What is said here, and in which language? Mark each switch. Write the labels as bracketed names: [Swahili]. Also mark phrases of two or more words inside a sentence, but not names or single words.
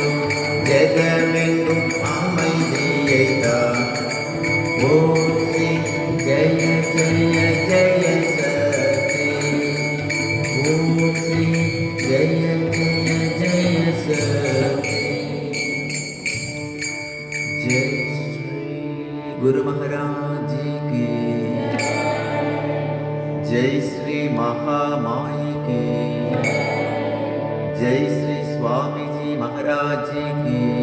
[Tamil] ஜெகமெங்கும் அமைதியைத்தான். ஓம் ஸ்ரீ ஜெய ஜெய ஜெய சக்தி. ஓம் ஸ்ரீ ஜெய ஜெய ஜெய சக்தி. [Hindi] जय श्री गुरु महाराज की. जय श्री महामाई की. जय श्री स्वामी जी महाराज की.